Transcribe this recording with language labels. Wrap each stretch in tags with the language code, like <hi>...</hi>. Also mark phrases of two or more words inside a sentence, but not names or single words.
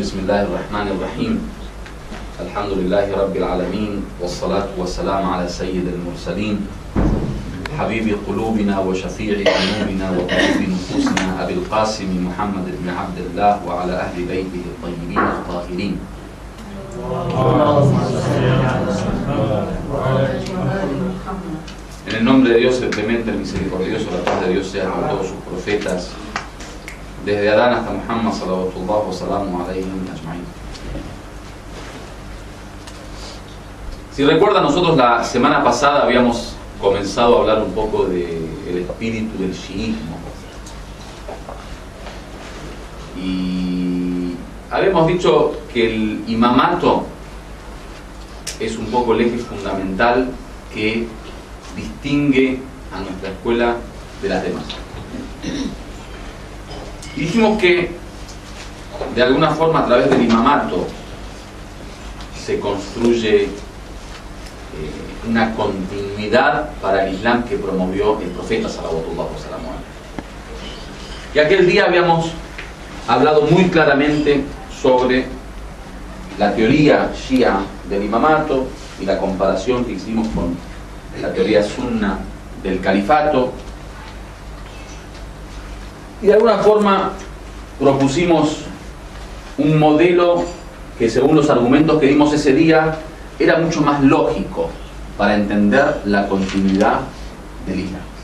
<ar>بسم الله الرحمن الرحيم. الحمد لله رب العالمين، والصلاة والسلام على سيد المرسلين حبيب قلوبنا وشفيع ذنوبنا وطبيب نفوسنا أبي القاسم محمد بن عبد الله وعلى أهل بيته الطيبين الطاهرين.</ar> <es>En el nombre de Dios, el clemente, el misericordioso, la paz de Dios sea con todos sus profetas, desde Adán hasta Muhammad</es> <ar>صلى الله وسلم عليهم أجمعين.</ar> <es>Si recuerdan, nosotros la semana pasada habíamos comenzado a hablar un poco del espíritu del chiismo. Y habíamos dicho que el imamato es un poco el eje fundamental que distingue a nuestra escuela de las demás. Y dijimos que de alguna forma a través del imamato se construye una continuidad para el Islam que promovió el profeta</es> <ar>صلى الله عليه وسلم.</ar> <es>Y aquel día habíamos hablado muy claramente sobre la teoría shia del imamato y la comparación que hicimos con la teoría sunna del califato. Y de alguna forma propusimos un modelo que, según los argumentos que dimos ese día, era mucho más lógico para entender la continuidad del Islam.</es>